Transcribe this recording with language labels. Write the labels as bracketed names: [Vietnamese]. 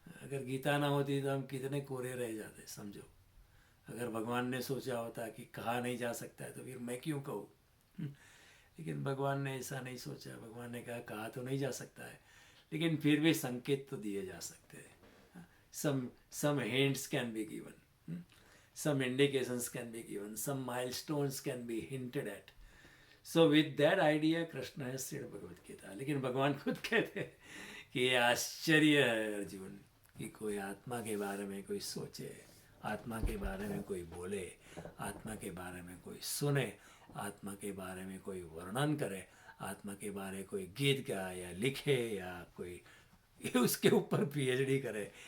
[Hindi] अगर गीता ना होती तो हम कितने कोरे रह जाते, समझो। अगर भगवान ने सोचा होता कि कहा नहीं जा सकता है तो फिर मैं क्यों कहूँ। लेकिन भगवान ने ऐसा नहीं सोचा। भगवान ने कहा तो नहीं जा सकता है, लेकिन फिर भी संकेत तो दिए जा सकते हैं। [English] some hints can be given, some indications can be given, some milestones can be hinted at. So with that idea Krishna has said Bhagavad Gita. [Hindi] लेकिन भगवान खुद कहते हैं कि ये आश्चर्य है अर्जुन कि कोई आत्मा के बारे में कोई सोचे, आत्मा के बारे में कोई बोले, आत्मा के बारे में कोई सुने, आत्मा के बारे में कोई वर्णन करे, आत्मा के बारे में कोई गीत गाए या लिखे या कोई उसके ऊपर पीएचडी करे।